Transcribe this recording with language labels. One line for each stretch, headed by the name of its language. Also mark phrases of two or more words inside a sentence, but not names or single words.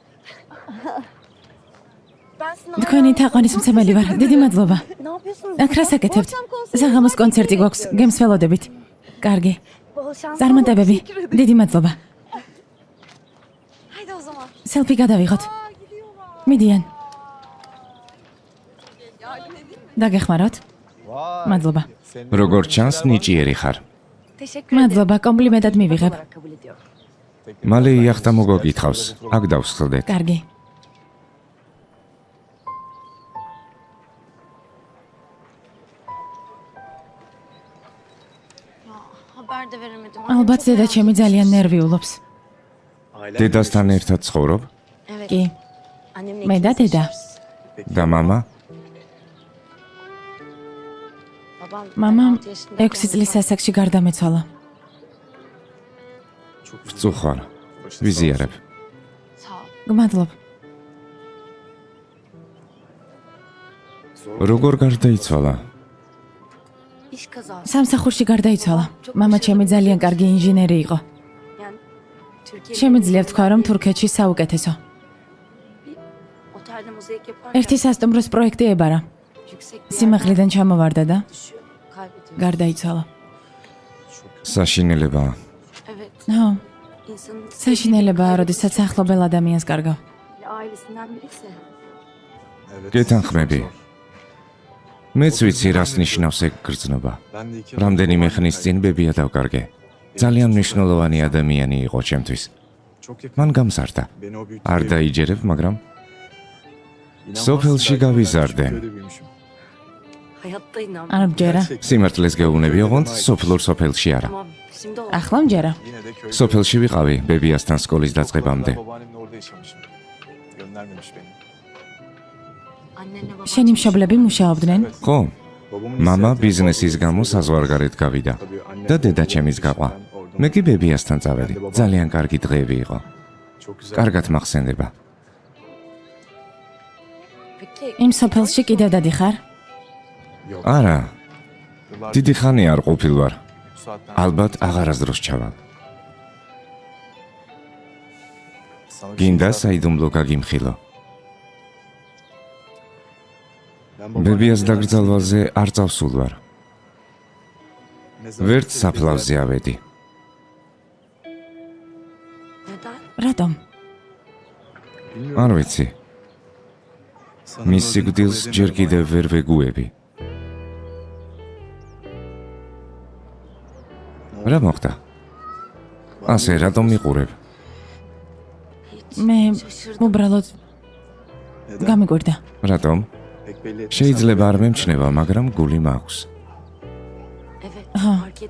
Turkish: Ben sizin
Georgian: თქვენი თაყვანისმცემელი ვარ. დიდი მადლობა.
Turkish: Ne yapıyorsunuz?
Georgian: აქ რას აკეთებთ? საღამოს კონცერტი გვაქვს, გემს ველოდებით. კარგი.
Turkish: Bol şans.
Georgian: წარმატებები. დიდი მადლობა.
Turkish: Haydi o zaman.
Georgian: სელფი გადავიღოთ. მიდიან. დაგეხმაროთ? მადლობა. როგორც ჩანს, ნიჭიერი ხარ.
Turkish: Teşekkür
Georgian: მადლობა, კომპლიმენტად მივიღებ.
Turkish: kabul ediyorum.
Georgian: მალე იახტა მოგოგითხავს. აქ დავსხლდეთ. კარგი.
Turkish: Haber de veremedim.
Georgian: ალბათ დედა ჩემი ძალიან ნერვიულობს. დედასთან ერთად ცხოვრობ
Turkish: Evet.
Georgian: კი.
Turkish: Annemle
Georgian: მე და
Turkish: ikimiz
Georgian: დედა.
Turkish: yaşıyoruz.
Georgian: და მამა?
Turkish: Babam
Georgian: მამამ
Turkish: 6 yaşında
Georgian: 6 წლის ასაკში გარდამეცვალა. ვწუხარ. ვიზიარებ.
Turkish: Sağ ol.
Georgian: გმადლობ. როგორ გარდაიცვალა?
Turkish: İş kazası.
Georgian: სამსახურში გარდაიცვალა. მამა ჩემი ძალიან კარგი ინჟინერი იყო.
Turkish: Yani Türkiye'de
Georgian: შემიძლია ვთქვა, რომ თურქეთში საუკეთესო.
Turkish: otelde mozaik yaparken
Georgian: ერთი სასტუმროს პროექტი ებარა.
Turkish: yüksek bir
Georgian: სიმაღლიდან ჩამოვარდა და
Turkish: düşüyor. Kaybediyor.
Georgian: გარდაიცვალა. საშინელებაა.
Turkish: Evet.
Georgian: ხო,
Turkish: İnsanın
Georgian: საშინელებაა, როდესაც ახლობელ ადამიანს კარგავ.
Turkish: ailesinden biriyse.
Georgian: გეთანხმები. მეც ვიცი, რას ნიშნავს ეგ გრძნობა. რამდენიმე ხნის წინ ბებია დავკარგე. ძალიან მნიშვნელოვანი ადამიანი იყო ჩემთვის. მან გამზარდა. არ დაიჯერებ, მაგრამ სოფელში გავიზარდე.
Turkish: Hayatta inan.
Georgian: არ მჯერა. სიმართლეს გეუბნები, ოღონდ სოფლურ სოფელში არა.
Turkish: Tamam. Şimdi o.
Georgian: ახლა მჯერა. სოფელში ვიყავი ბებიასთან სკოლის დაწყებამდე.
Turkish: Babaannemle orada yaşamışım. Göndermemiş beni. Annenle baban.
Georgian: შენი მშობლები მუშაობდნენ? ხო? მამა ბიზნესის გამო საზღვარგარეთ გავიდა და დედა ჩემის გაყვა. მე კი ბებიასთან წავედი. ძალიან კარგი დღეები იყო.
Turkish: Çok güzel.
Georgian: კარგად მახსენდება.
Turkish: Peki
Georgian: იმ სოფელში კიდევ დადიხარ? არა,
Turkish: Yıllardır
Georgian: დიდი ხანი არ ყოფილ ვარ.
Turkish: bu saatten
Georgian: ალბათ აღარასდროს ჩავალ.
Turkish: sana bir
Georgian: გინდა
Turkish: şey
Georgian: საიდუმლო გაგიმხილო.
Turkish: Ben babaannemle
Georgian: ბებიას
Turkish: beraber
Georgian: დაკრძალვაზე არ წავსულ ვარ.
Turkish: ne zaman
Georgian: ვერც
Turkish: gitsek
Georgian: საფლავზე ავედი.
Turkish: neden?
Georgian: რატომ?
Turkish: bilmiyorum.
Georgian: არ ვიცი.
Turkish: Sanırım
Georgian: მის
Turkish: öldüğünü
Georgian: სიკვდილს
Turkish: kabul
Georgian: ჯერ
Turkish: edemiyorum
Georgian: კიდევ ვერ ვეგუები. რა მოხდა? ასე რატომ მიყურებ?
Turkish: Hiç.
Georgian: მე
Turkish: Şaşırdım.
Georgian: უბრალოდ
Turkish: Neden?
Georgian: გამიკვირდა.
Turkish: Pek
Georgian: რატომ?
Turkish: belli etmesen
Georgian: შეიძლება არ
Turkish: de-
Georgian: მემჩნევა, მაგრამ გული მაქვს.
Turkish: Evet.
Georgian: ხო,
Turkish: Fark ettim.